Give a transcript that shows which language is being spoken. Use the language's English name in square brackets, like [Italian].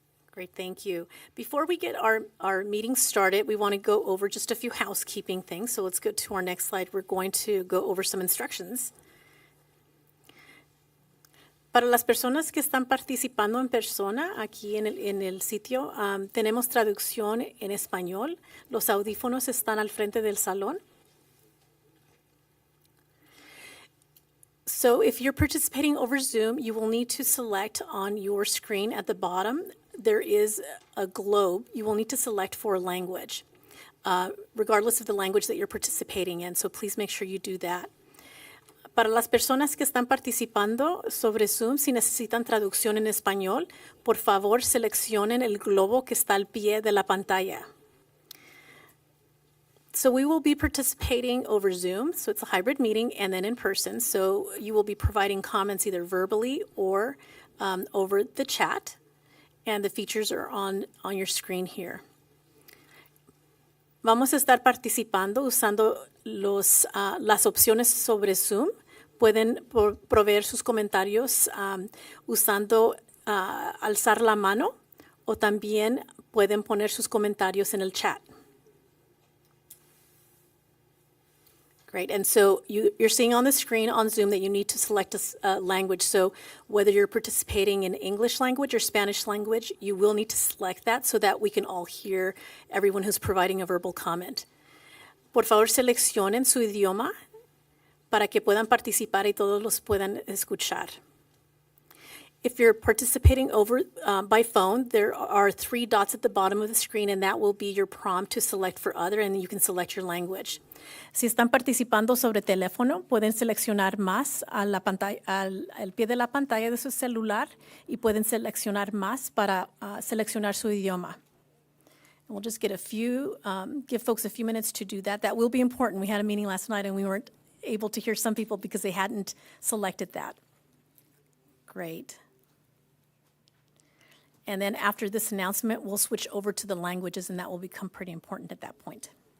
[English] Great, thank you. Before we get our meeting started, we want to go over just a few housekeeping things. So let's go to our next slide. We're going to go over some instructions. [Spanish] Para las personas que están participando en persona aquí en el sitio, tenemos traducción en español. Los audífonos están al frente del salón. [English] So if you're participating over Zoom, you will need to select on your screen at the bottom. There is a globe. You will need to select for a language, regardless of the language that you're participating in. So please make sure you do that. [Spanish] Para las personas que están participando sobre Zoom, si necesitan traducción en español, por favor seleccionen el globo que está al pie de la pantalla. [English] So we will be participating over Zoom, so it's a hybrid meeting, and then in person. So you will be providing comments either verbally or over the chat, and the features are on your screen here. [Spanish] Vamos a estar participando usando las opciones sobre Zoom. Pueden proveer sus comentarios usando alzar la mano, o también pueden poner sus comentarios en el chat. [English] Great, and so you're seeing on the screen on Zoom that you need to select a language. So whether you're participating in English language or Spanish language, you will need to select that so that we can all hear everyone who's providing a verbal comment. [Spanish] Por favor, seleccionen su idioma para que puedan participar y todos los puedan escuchar. [English] If you're participating over by phone, there are 3 dots at the bottom of the screen, and that will be your prompt to select for other, and you can select your language. [Spanish] Si están participando sobre teléfono, pueden seleccionar más a la pantalla, al pie de la pantalla de su celular, y pueden seleccionar más para seleccionar su idioma. [English] And we'll just get give folks a few minutes to do that. That will be important. We had a meeting last night, and we weren't able to hear some people because they hadn't selected that. Great. And then after this announcement, we'll switch over to the languages, and that will become pretty important at that point.